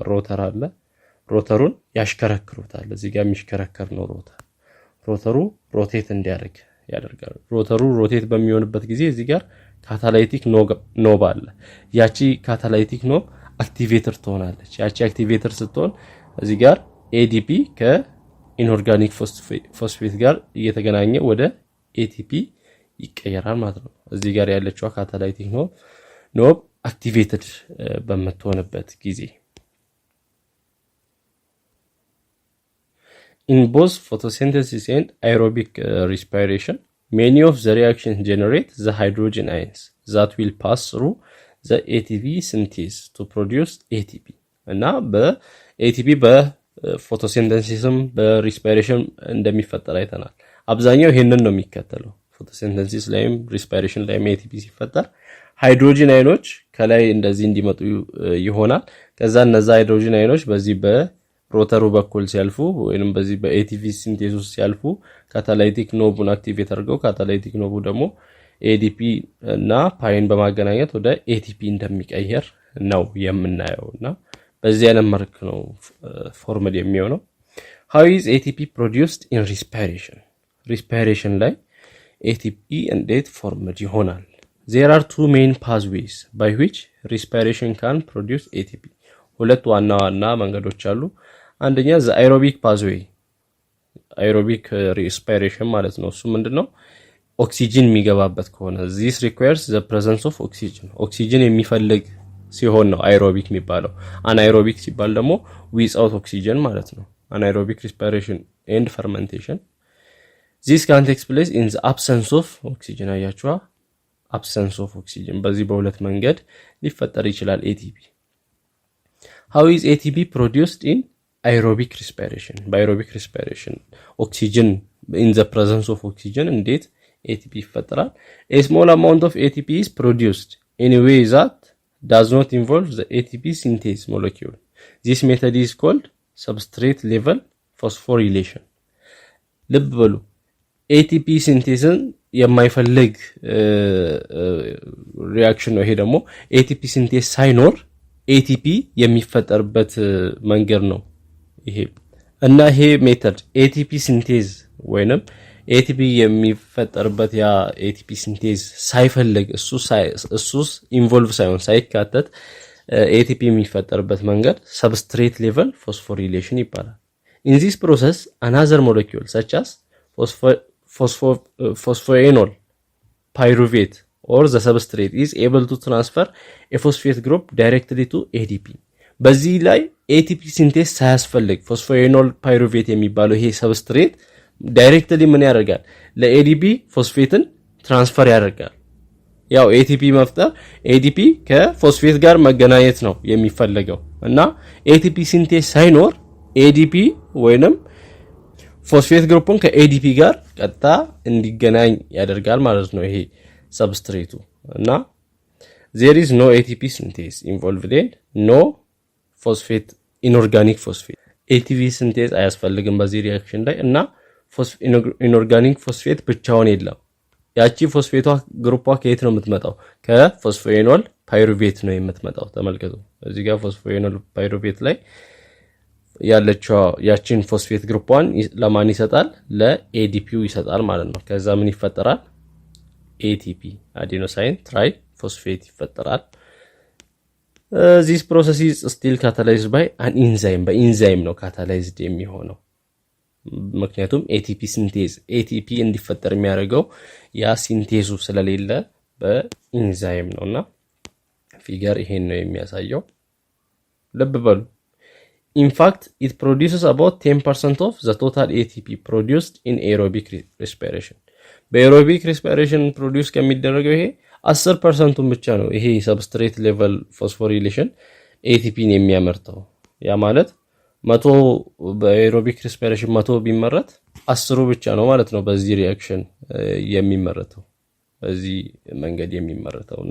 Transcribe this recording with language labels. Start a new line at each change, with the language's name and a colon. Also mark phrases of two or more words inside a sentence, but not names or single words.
Amharic: ሮተር አለ። ሮተሩን ያሽከረክሩታል። እዚህ ጋር የሚሽከረከር ነው ሮተር። ሮተሩ ሮቴት እንዲያደርግ ያደርጋል። ሮተሩ ሮቴት በሚሆንበት ጊዜ እዚህ ጋር
English: catalytic knob
Amharic: አለ። ያቺ
English: catalytic knob activator
Amharic: ትሆናለች። ያቺ አክቲቬተር ስትሆን እዚህ ጋር ADP
English: inorganic phosphate
Amharic: ጋር እየተገናኘ ወደ ATP ይቀየራል ማለት ነው። እዚህ ጋር ያለችው
English: catalytic knob activated
Amharic: በመትሆንበት ጊዜ
English: in both photosynthesis and aerobic respiration many of the reactions generate the hydrogen ions that will pass through the ATP synthase to produce ATP
Amharic: እና በATP በፎቶሲንተሲስም በሪስፓይሬሽን እንደሚፈጠር አይተናል። አብዛኛው ይሄንን ነው የሚከተለው። ፎቶሲንተሲስ ላይም ሪስፓይሬሽን ላይም ATP ሲፈጠር
English: hydrogen ions
Amharic: ከላይ እንደዚህ እንዲመጡ ይሆናል። ከዛ እነዛ
English: hydrogen ions
Amharic: በዚህ በሮተሩ በኩል ሲያልፉ ወይንም በዚህ በ
English: ATP synthase
Amharic: ውስጥ ሲያልፉ
English: catalytic knob activate
Amharic: አድርገው
English: catalytic knob
Amharic: ደግሞ ADP እና ፓይን በማገናኘት ወደ ATP እንደሚቀየር ነው የምናየውና በዚህ አይነት መልኩ ነው ፎርሙላ የሚሆነው።
English: How is ATP produced in respiration?
Amharic: Respiration ላይ ATP እንዴት ፎርምድ ይሆናል?
English: There are two main pathways by which respiration can produce ATP.
Amharic: ሁለት ዋና መንገዶች አሉ። አንደኛ
English: the aerobic pathway aerobic respiration
Amharic: ማለት ነው። እሱ ምንድነው? ኦክሲጅን የሚገባበት ከሆነ
English: this requires the presence of oxygen.
Amharic: ኦክሲጅን የሚፈልግ ሲሆን ነው aerobic የሚባለው። anaerobic ሲባል ደግሞ
English: without oxygen
Amharic: ማለት ነው።
English: anaerobic respiration and fermentation this can take place in the absence of oxygen. አያችኋ? absence of oxygen
Amharic: በዚህ በሁለት መንገድ ሊፈጠር ይችላል ATP.
English: How is ATP produced in aerobic respiration? By aerobic respiration oxygen in the presence of oxygen
Amharic: እንዴት ATP ይፈጠራል?
English: A small amount of ATP is produced in a way that does not involve the ATP synthase molecule. This method is called substrate level phosphorylation.
Amharic: ልብ በሉ
English: ATP synthase
Amharic: የማይፈልግ ሪአክሽን ነው። ይሄ ደግሞ
English: ATP synthase
Amharic: ሳይኖር ATP የሚፈጠርበት መንገድ ነው ይሄ እና ይሄ ሜተድ
English: ATP synthase
Amharic: ወይንም ATP የሚፈጠርበት ያ
English: ATP synthase
Amharic: ሳይፈልግ እሱስ ኢንቮልቭ ሳይሆን ሳይካተት ATP የሚፈጠርበት መንገድ
English: substrate level phosphorylation
Amharic: ይባላል።
English: In this process another molecule such as phosphoenol pyruvate or the substrate is able to transfer a phosphate group directly to ADP.
Amharic: በዚህ ላይ ATP ሲንቴዝ ሳያስፈልግ
English: phosphoenol pyruvate
Amharic: የሚባለው ይሄ substrate ዳይሬክትሊ ምን ያደርጋል? ለADP ፎስፌትን ትራንስፈር ያደርጋል። ያው ATP መፍጠር ADP ከፎስፌት ጋር መገናኘት ነው የሚፈልገው እና
English: ATP synthase
Amharic: ሳይኖር ADP ወይንም
English: phosphate group
Amharic: ከADP ጋር ቀጥታ እንዲገናኝ ያደርጋል ማለት ነው ይሄ ሰብስትሬቱ እና
English: there is no ATP synthase involved in no phosphate inorganic phosphate ATP synthase
Amharic: አያስፈልግም በዚህ ሪአክሽን ላይ እና
English: inorganic phosphate
Amharic: ብቻውን የለም ያቺ
English: phosphate group
Amharic: ከየት ነው የምትመጣው ከፎስፎኤኖል ፓይሩቬት ነው የምትመጣው ተመልከቱ እዚህ ጋር
English: phosphoenol pyruvate
Amharic: ላይ ያለችው ያቺን
English: phosphate group
Amharic: ለማን ይሰጣል ለኤዲፒው ይሰጣል ማለት ነው ከዛ ምን ይፈጠራል
English: ATP adenosine triphosphate
Amharic: ይፈጠራል
English: this process is still catalyzed by an
Amharic: enzyme በኢንዛይም ነው catalyzed የሚሆነው ምክንያቱም
English: ATP synthase
Amharic: ATP እንዲፈጠር የሚያደርገው ያ ሲንቴዙ ስለሌለ በኢንዛይም ነውና ፊገር ይሄን ነው የሚያሳየው ልብ በሉ
English: in fact it produces about 10% of the total ATP produced in aerobic respiration በaerobic respiration produce
Amharic: ከሚደረገው ይሄ 10% ብቻ ነው ይሄ
English: substrate level phosphorylation
Amharic: ATP ን የሚያመርተው ያ ማለት 100 በaerobic respiration 100 ቢመረት 10 ብቻ ነው ማለት ነው በዚህ ሪአክሽን የሚመረተው በዚህ መንገድ የሚመረተውና